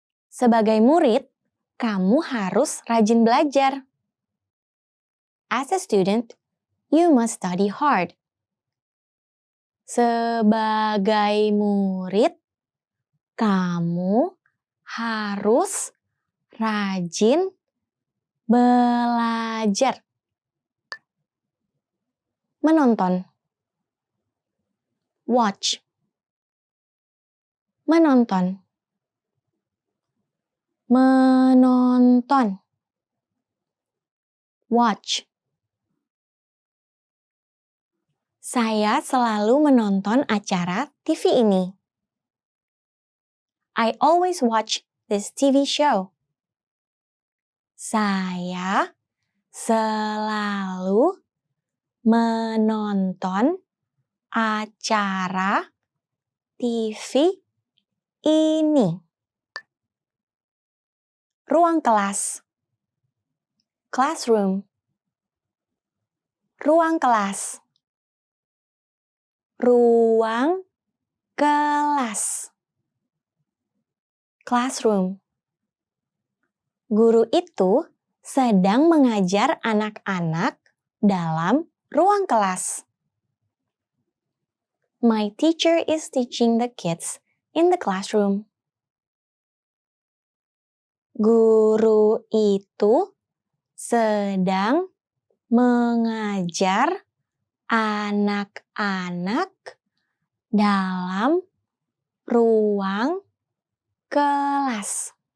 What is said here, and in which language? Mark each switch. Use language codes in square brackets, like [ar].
[id] Sebagai murid, kamu harus rajin belajar. [en] As a student, you must study hard. [id] Sebagai murid, kamu harus rajin belajar, menonton, [en] watch, [id] menonton, menonton, watch. Saya selalu menonton acara TV ini. [en] I always watch this TV show. [id] Saya selalu menonton acara TV ini. Ruang kelas, [en] classroom. [id] Ruang kelas, ruang kelas, [en] classroom. [id] Guru itu sedang mengajar anak-anak dalam ruang kelas. [en] My teacher is teaching the kids in the classroom. [id] Guru itu sedang mengajar anak-anak dalam ruang kelas.